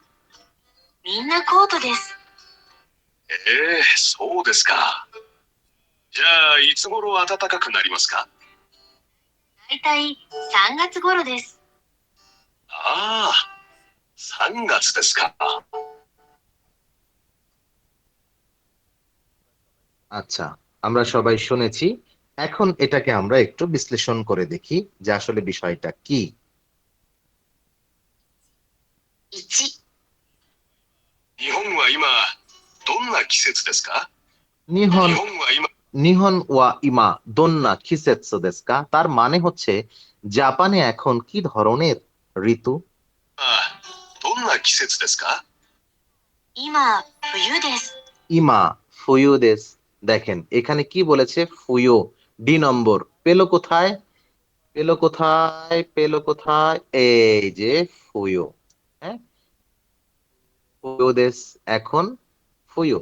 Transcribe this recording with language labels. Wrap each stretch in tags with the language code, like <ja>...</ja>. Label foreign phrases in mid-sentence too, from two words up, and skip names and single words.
<ja>みんなコートです。そうですか。じゃあ、いつ頃暖かくなりますか？だいたい3月頃です。ああ、3月ですか。</ja> <bn>আচ্ছা, আমরা সবাই শুনেছি। এখন এটাকে আমরা একটু বিশ্লেষণ করে দেখি যে আসলে বিষয়টা কি।</bn> <ja>1、日本は今、どんな季節ですか？日 নিহন 本は今、日本は今どんな季節ですか?</ja> <bn>তার মানে হচ্ছে জাপানে এখন কি ধরনের ঋতু?</bn> <ja>どんな季節ですか？今、冬です。今冬です.</ja> <bn>দেখেন এখানে কি বলেছে, ফুয়ো। ডি নম্বর পেলো কোথায়? পেলো কোথায়? পেলো কোথায়? এই যে ফুয়ো। হ্যাঁ,</bn> <ja>冬です</ja> <bn>এখন ফুয়ো।</bn>